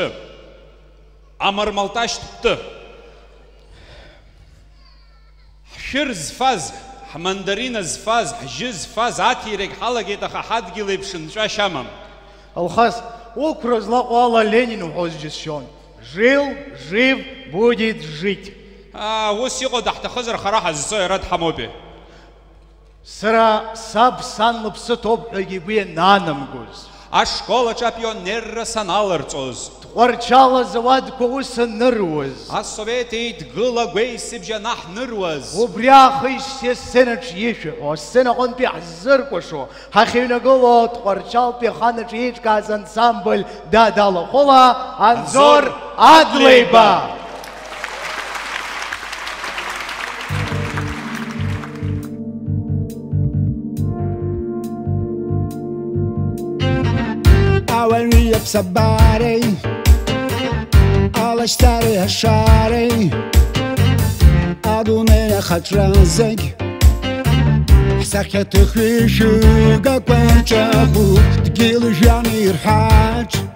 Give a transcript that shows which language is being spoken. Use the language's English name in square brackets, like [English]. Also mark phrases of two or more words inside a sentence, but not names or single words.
[Abkhazian] Амармалташь тәты. Ҳшәыр зфаз, ҳмандарина зфаз, ҳжьы зфаз, аҭирагь ҳалагеит, аха ҳадгьыл еиԥш нҵәашьа амам. Алхас, уқәра злаҟоу ала Ленин уҳәоз џьысшьон. [Russian] Жил, жив, будет жить. [Abkhazian] Ус иҟоу даҳҭахызар хара ҳазцо иара дҳамоупеи. Сара саб сан лыԥсы ҭоуп ҳәагьы игәы ианаанамгоз. Ашколаҿы апионерра саналарҵоз. Тҟәарчал азауадқәа ус аныруаз. Асовет еидгыла гәеисыбжьы анаҳныруаз. Убри аахижьҭеи асценаҿ ишәаҳәо, асцена аҟынтәи ҳзыркәашо, ҳахьыҩнагыло Тҟәарчалтәи аханаҿ еиҿкааз ансамбль Дадалахәыла, Анзор Адлеиба. Awali absabari Alashtari hashari Adunaya khatrazeg Sakhat khishu gakwanchabu Tgil jani irhaj